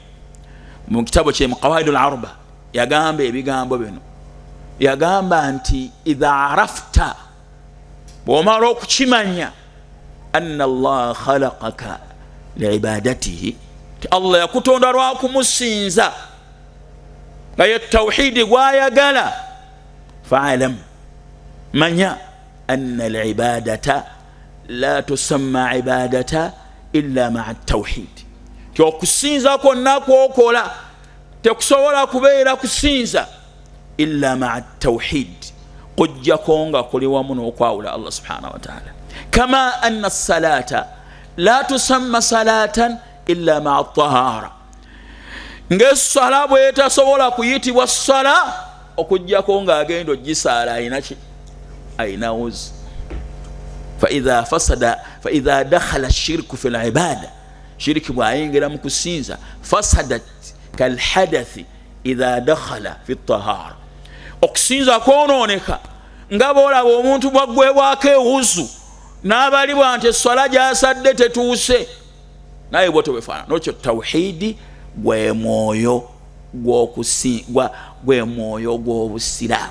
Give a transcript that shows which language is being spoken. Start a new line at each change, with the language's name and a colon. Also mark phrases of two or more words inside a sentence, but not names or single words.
Ganda: Mu kitabo kye Qawaidul Arba yagamba ebigambo bino, yagamba nti
Arabic: إذا عرفت,
Ganda: bw'omala okukimanya,
Arabic: أن الله خلقك لعبادته,
Ganda: ti Allah yakutonda lwa kumusinza, nga ye tawhidi gwayagala,
Arabic: فاعلم، manya أن العبادة لا تسمى عبادة إلا مع التوحيد.
Ganda: Ti okusinza kwonna kwokola tekusobola kubeera kusinza
Arabic: إلا مع التوحيد,
Ganda: kujjako nga kuli wamu n'okwawula Allah
Arabic: سبحانه وتعالى. كما أن الصلاة لا تسمى صلاة إلا مع الطهارة,
Ganda: ng'essala bw'etasobola kuyitibwa ssala okujjako ng'agenda ogisaala ayina ki? Ayina wuzu.
Arabic: فإذا دخل الشرك في العبادة، شرك
Ganda: bw'ayingira mu kusinza،
Arabic: فسدت كالحدث إذا دخل في الطهارة.
Ganda: Okusinza kwonooneka nga bw'olaba omuntu bwaggwebwako ewuzu n'abali bwa nti esswala gy'asadde tetuuse, naye bw'otyo bwefaana. N'ekyo tawhidi gwe mwoyo gw'obusiraamu.